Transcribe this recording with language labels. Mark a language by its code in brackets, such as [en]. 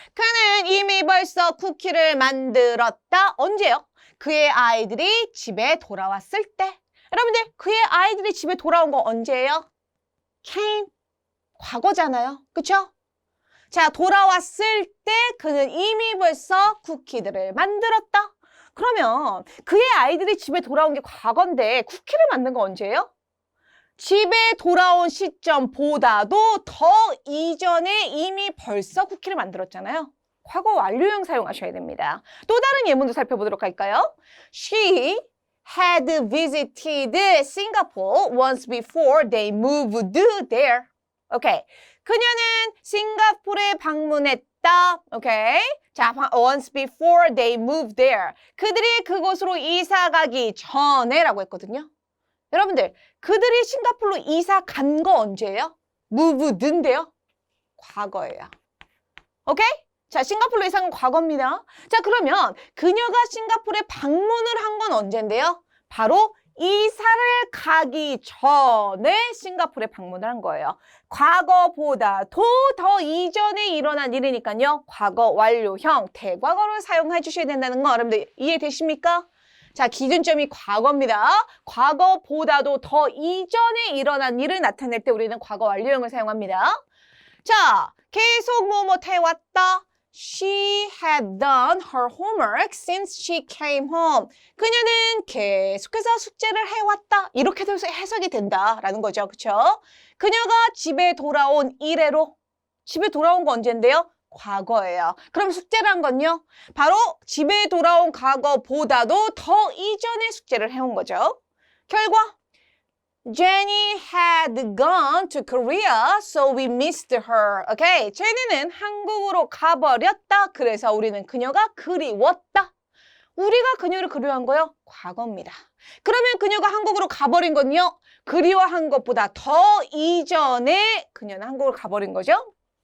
[ko] 그는 이미 벌써 쿠키를 만들었다. 언제요? 그의 아이들이 집에 돌아왔을 때. 여러분들, 그의 아이들이 집에 돌아온 거 언제예요? came. 과거잖아요. 그쵸? 자, 돌아왔을 때 그는 이미 벌써 쿠키들을 만들었다. 그러면 그의 아이들이 집에 돌아온 게 과거인데 쿠키를 만든 거 언제예요? 집에 돌아온 시점보다도 더 이전에 이미 벌써 쿠키를 만들었잖아요. 과거 완료형 사용하셔야 됩니다. 또 다른 예문도 살펴보도록 할까요? She [en] had visited Singapore once before they moved there. [ko] 오케이. 그녀는 싱가포르에 방문했다. 오케이. [en] 자, once before they moved there. [ko] 그들이 그곳으로 이사 가기 전에라고 했거든요. 여러분들, 그들이 싱가포르로 이사 간 거 언제예요? moved인데요. 과거예요. 오케이? 자, 싱가포르로 이사 간 과거입니다. 자, 그러면 그녀가 싱가포르에 방문을 한 건 언제인데요? 바로 이사를 가기 전에 싱가포르에 방문을 한 거예요. 과거보다도 더 이전에 일어난 일이니까요. 과거 완료형 대과거를 사용해 주셔야 된다는 거 여러분들 이해되십니까? 자, 기준점이 과거입니다. 과거보다도 더 이전에 일어난 일을 나타낼 때 우리는 과거 완료형을 사용합니다. 자, 계속 뭐뭐 해왔다. [en] She had done her homework since she came home. [ko] 그녀는 계속해서 숙제를 해왔다. 이렇게도 해석이 된다라는 거죠. 그렇죠? 그녀가 집에 돌아온 이래로. 집에 돌아온 거 언제인데요? 과거예요. 그럼 숙제란 건요? 바로 집에 돌아온 과거보다도 더 이전에 숙제를 해온 거죠. [en] 결과 Jenny had gone to Korea, so we missed her. [ko] 오케이, 제니는 한국으로 가버렸다. 그래서 우리는 그녀가 그리웠다. 우리가 그녀를 그리워한 거요? 과거입니다. 그러면 그녀가 한국으로 가버린 건요? 그리워한 것보다 더 이전에 그녀는 한국으로 가버린 거죠?